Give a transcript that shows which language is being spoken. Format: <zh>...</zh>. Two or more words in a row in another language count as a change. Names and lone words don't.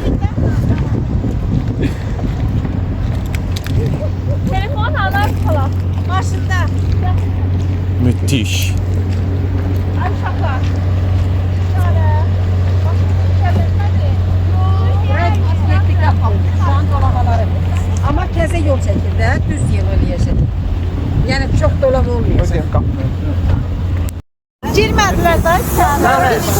<az>Telefon alar falan. Maşında.</az> <tr>Müthiş.</tr> <az>Ay uşaqlar. Şöyle.</az> <tr>Şu an dolamaları.</tr> <az>Ama təzə yol çəkir də, düz yol eləyəcək. Yəni çox dolam olmayacaq. Girmədilər də içəri.</az>